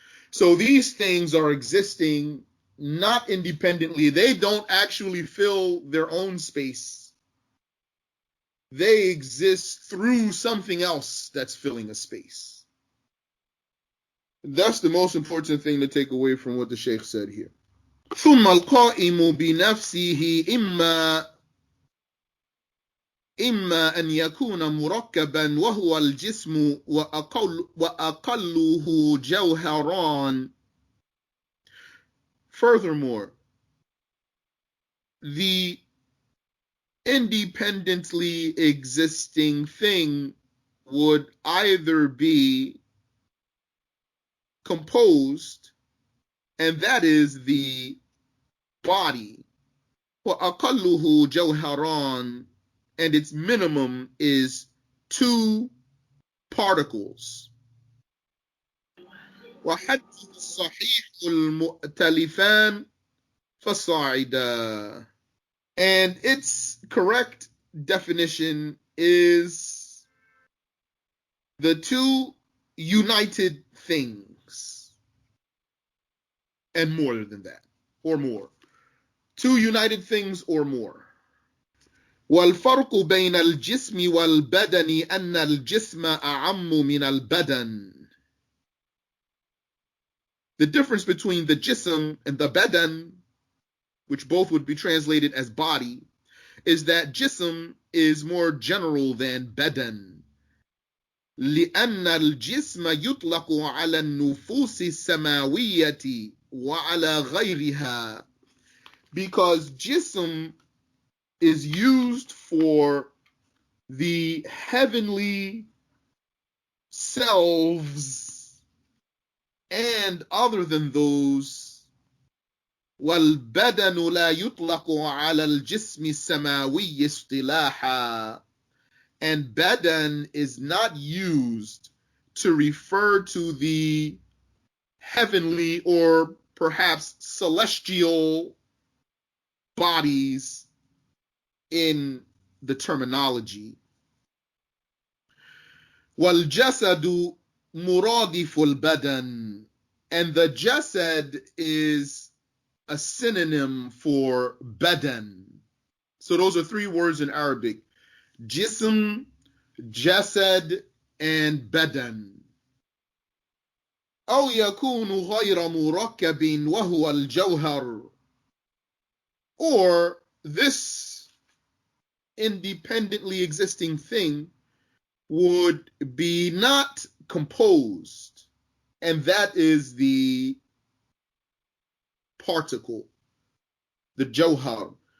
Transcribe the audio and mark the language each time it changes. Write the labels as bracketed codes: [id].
[en] So these things are existing not independently. They don't actually fill their own space. They exist through something else that's filling a space. That's the most important thing to take away from what the Sheikh said here. [ar] ثم القائم بنفسه إما أن يكون مركبا وهو الجسم وأقله جوهران. [en] Furthermore, the independently existing thing would either be composed, and that is the body, [ar] وأقله جوهران, [en] and its minimum is 2 particles. [ar] وحد الصحيح المؤتلفان فصاعدا. [en] And its correct definition is the 2 united things, and more than that, or more. 2 united things or more. [ar] والفرق بين الجسم والبدن أن الجسم أعم من البدن. [en] The difference between the jism and the badan, which both would be translated as body, is that jism is more general than badan. [ar] لأن الجسم يطلق على النفوس السماوية وعلى غيرها. [en] Because jism is used for the heavenly selves and other than those. [ar] والبدن لا يطلق على الجسم السماوي اصطلاحا. [en] And badan is not used to refer to the heavenly or perhaps celestial bodies in the terminology. [ar] وَالْجَسَدُ مُرَادِفُ الْبَدَنِ. [en] And the jasad is a synonym for badan. So those are 3 words in Arabic: jism, jasad, and badan. [ar] أو يكون غير مركب وهو الجوهر. [en] Or this independently existing thing would be not composed, and that is the particle, the jawhar.